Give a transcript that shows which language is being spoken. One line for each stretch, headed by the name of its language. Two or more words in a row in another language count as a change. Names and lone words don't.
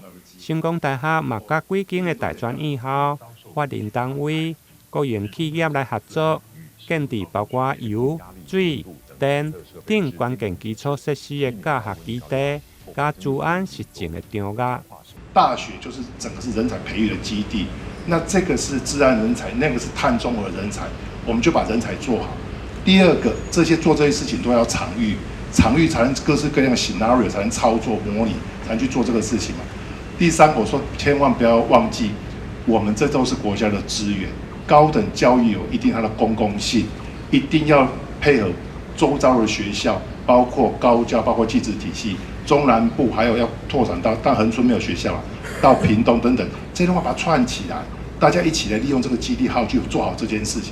Chinese: 成功大學嘛甲幾間的大專院校、法人單位、個人企業來合作，建立包括油、水、電等關鍵基礎設施的教學基地，加治安實踐的場域。大學就是整個是人才培育的基地，那這個是治安人才，那個是碳中和人才，我們就把人才做好。第二個，做這些事情都要場域， 场域才能各式各样的 scenario 才能操作模拟，才能去做这个事情嘛。第三，我说千万不要忘记，我们这都是国家的资源，高等教育有一定它的公共性，一定要配合周遭的学校，包括高教，包括技职体系，中南部还有要拓展到，但恒春没有学校，到屏东等等，这些话把它串起来，大家一起来利用这个基地号去做好这件事情。